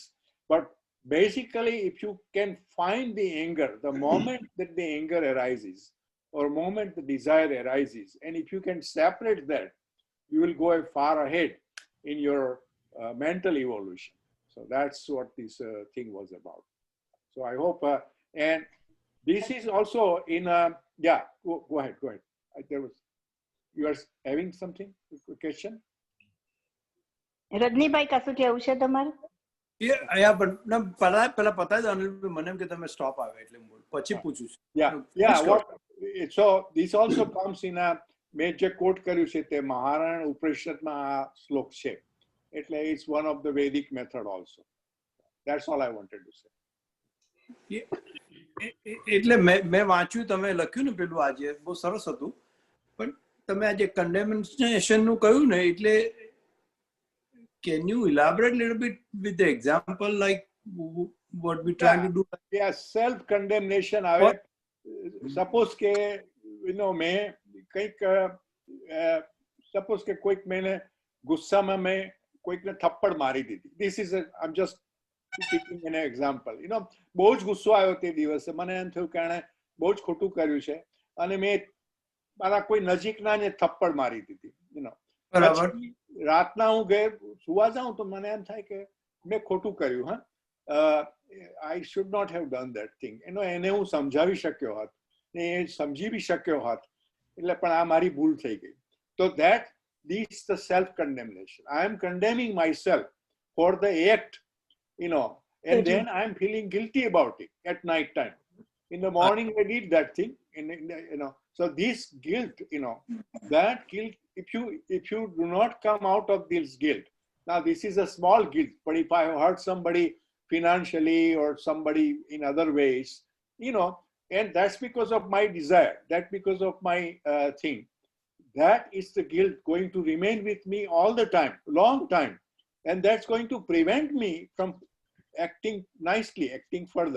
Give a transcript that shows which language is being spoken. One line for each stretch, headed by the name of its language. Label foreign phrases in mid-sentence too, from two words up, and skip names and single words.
English: But basically, if you can find the anger, the moment that the anger arises, or moment the desire arises, and if you can separate that, you will go far ahead. in your mental evolution. So that's what this thing was about. So I hope, and this is also in, yeah, go ahead, go ahead. There was, you are having something, a question?
Gujarati: રજનીભાઈ કશું કેવું છે તમારે? પેલા પતાવી દો અનિલભાઈ, મને એમ કે તમે સ્ટોપ આવે એટલે પછી પૂછું છું.
English: Yeah, what, so this also comes in a
Gujarati: મેં જે કોટ કર્યું છે તે મહારાયણ ઉપનિષદમાં આ શ્લોક છે, એટલે
English: it's one of the Vedic method also. That's all I wanted to say.
Gujarati: એટલે મેં વાંચ્યું, તમે લખ્યું ને પેલું આજે બહુ સરસ હતું, પણ તમે આજે કન્ડેમનેશન નું કહ્યું ને, એટલે
English: can you elaborate a little bit with the example, like what we trying to do? Yeah, self condemnation.
Gujarati: Suppose કે મેં કંઈક સપોઝ કે કોઈક મેને ગુસ્સામાં મેં કોઈકને થપ્પડ મારી દીધી.
English: This is I'm just taking an example.
Gujarati: બહુ જ ગુસ્સો આવ્યો તે દિવસે, મને એમ થયું કે એણે બહુ જ ખોટું કર્યું છે અને મેં મારા કોઈ નજીકનાને થપ્પડ મારી દીધી. રાતના હું સુવા જાઉં તો મને એમ થાય કે મેં ખોટું કર્યું.
English: I should not have done that thing.
Gujarati: એને હું સમજાવી શક્યો હોત ને એ સમજી બી શક્યો હોત, એટલે પણ આ મારી ભૂલ થઈ ગઈ.
English: So that this is the self condemnation. I am condemning myself for the act, and then I am feeling guilty about it at night time. In the morning I did that thing, so this guilt, that guilt, if you do not come out of this guilt, now this is a small guilt, but if I hurt somebody financially or somebody in other ways, and that's because of my desire, that's because of my thing, that is the guilt going to remain with me all the time, long time, and that's going to prevent me from acting nicely, acting further.